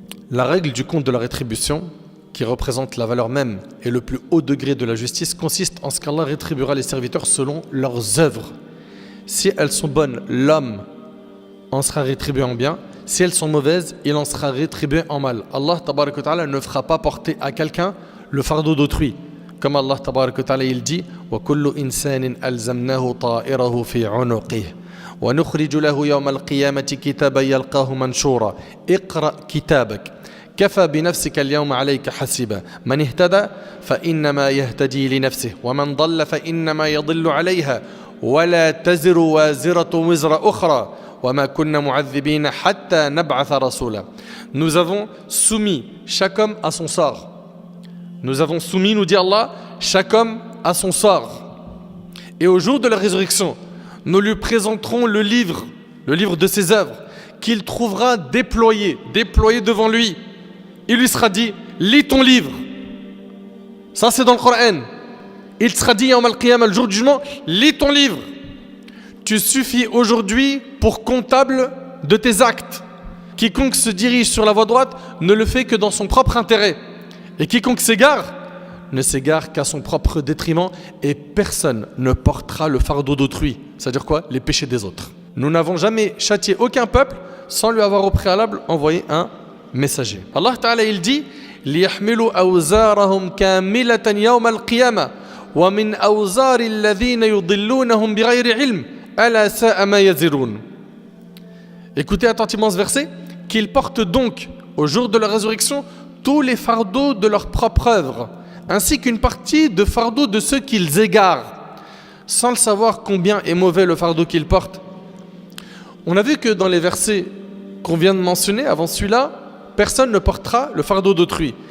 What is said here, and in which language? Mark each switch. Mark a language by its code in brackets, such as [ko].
[fr] La règle du compte de la rétribution, qui représente la valeur même et le plus haut degré de la justice, consiste en ce qu'Allah rétribuera les serviteurs selon leurs œuvres. Si elles sont bonnes, l'homme en sera rétribué en bien. Si elles sont mauvaises, il en sera rétribué en mal. Allah tabaraka wa ta'ala ne fera pas porter à quelqu'un le fardeau d'autrui. Comme Allah tabaraka wa ta'ala il dit [ar] وَكُلُّ إِنسَانٍ أَلْزَمْنَاهُ طَائِرَهُ فِي عُنُقِهِ وَنُخْرِجُ لَهُ يَوْمَ الْقِيَامَةِ كِتَابًا يَلْقَاهُ مَنْشُورًا اقْرَأْ كِتَابَكَ كفى بنفسك اليوم عليك حسيبا من اهتدى فإنما يهتدي لنفسه ومن ضل فإنما يضل عليها ولا تزر وازرة وزر أخرى وما كنا معذبين حتى نبعث رسولا. [fr] Nous avons soumis chaque homme à son sort. Nous avons soumis, nous dit Allah, chaque homme à son sort. Et au jour de la résurrection, nous lui présenterons le livre de ses œuvres, qu'il trouvera déployé devant lui. Il lui sera dit, lis ton livre. Ça c'est dans le Coran. Il sera dit, Yawm al-Qiyamah, le jour du jugement, lis ton livre. Tu suffis aujourd'hui pour comptable de tes actes. Quiconque se dirige sur la voie droite ne le fait que dans son propre intérêt. Et quiconque s'égare ne s'égare qu'à son propre détriment, et personne ne portera le fardeau d'autrui. C'est-à-dire quoi? Les péchés des autres. Nous n'avons jamais châtié aucun peuple sans lui avoir au préalable envoyé un messager. Allah Ta'ala il dit [ar] لِيَحْمِلُوا أَوْزَارَهُمْ كَامِلَةً يَوْمَ الْقِيَامَةِ وَمِنْ أَوْزَارِ الَّذِينَ يُضِلُّونَهُمْ بِغَيْرِ عِلْمٍ أَلَا سَاءَ مَا يَزِرُونَ. [fr] Écoutez attentivement ce verset. Qu'ils portent donc au jour de la résurrection tous les fardeaux de leur propre œuvre, ainsi qu'une partie de fardeaux de ceux qu'ils égarent, sans le savoir combien est mauvais le fardeau qu'ils portent. On a vu que dans les versets qu'on vient de mentionner, avant celui-là, personne ne portera le fardeau d'autrui.